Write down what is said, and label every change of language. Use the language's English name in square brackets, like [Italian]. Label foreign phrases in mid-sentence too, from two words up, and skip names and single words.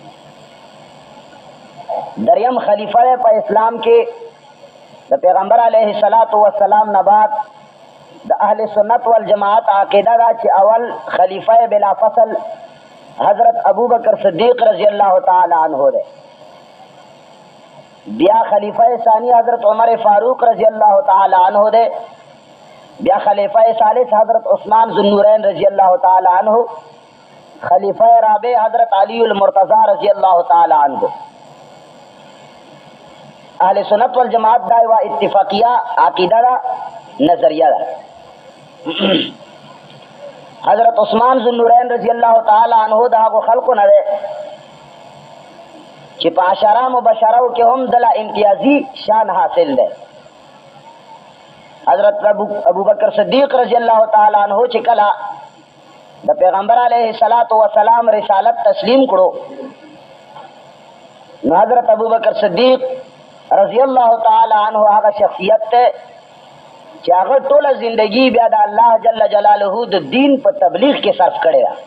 [Pashto] دریم خلیفہ په اسلام کې د پیغمبر [Arabic] علیه الصلاۃ والسلام [Pashto] نه بعد د اهل سنت والجماعت عقیده دا چې اول خلیفہ بلا فصل حضرت ابوبکر صدیق [Arabic] رضی الله تعالی عنہ [Pashto] دی. بیا خلیفہ ثانی حضرت عمر فاروق [Arabic] رضی اللہ تعالی عنہ [Pashto] دے. بیا خلیفہ ثالث حضرت عثمان ذوالنورین [Arabic] رضی اللہ تعالی عنہ. [Pashto] خلیفہ رابع حضرت علی المرتضی [Arabic] رضی اللہ تعالی عنہ. [Pashto] اہل سنت والجماعت دا و اتفاقیہ عقیدہ دا نظریہ دا. حضرت عثمان ذوالنورین [Arabic] رضی اللہ تعالی عنہ [Pashto] دا کو خلق نہ دے چې په عشره مبشره کې هم دله امتیازي شان حاصل ده. حضرت ابوبکر صدیق [Arabic] رضی الله تعالی عنہ [Pashto] چې کله د پیغمبر [Arabic] علیه الصلاۃ والسلام [Pashto] رسالت تسلیم کړو، نو حضرت ابوبکر صدیق [Arabic] رضی الله تعالی عنہ [Pashto] هغه شخصیت ته چې هغه ټوله زندگی بیا د الله [Arabic] جل جلاله [Pashto] د دین په تبلیغ کې صرف کړی ده.